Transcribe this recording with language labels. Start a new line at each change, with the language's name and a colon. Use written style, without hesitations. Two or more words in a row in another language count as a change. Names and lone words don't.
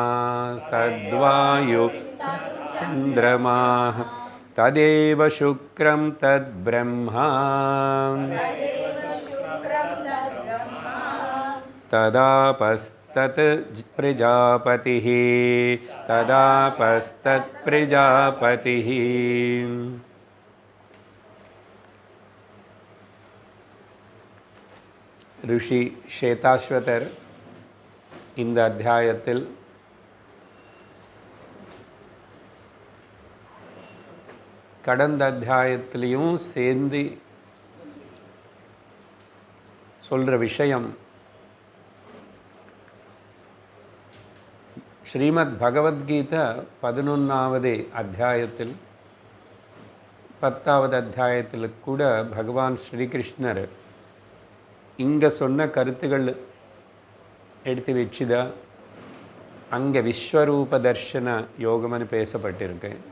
Sanskrit: तद्वायुश्चन्द्रमाः तदेव शुक्रं तद्ब्रह्मा तदापस्तत् प्रजापतिः तदापस्तत्प्रजापतिः।
Tamil: ऋषि श्वेताश्वतर இந்த அத்தியாயத்தில் கடந்த அத்தியாயத்திலையும் சேர்ந்து சொல்கிற விஷயம் ஸ்ரீமத் பகவத்கீதா 11வது அத்தியாயத்தில் 10வது அத்தியாயத்தில் கூட பகவான் ஸ்ரீகிருஷ்ணர் இங்கே சொன்ன கருத்துக்கள் எடுத்து வச்சுதா அங்கே விஸ்வரூப தர்ஷன யோகம்னு பேசப்பட்டிருக்கு.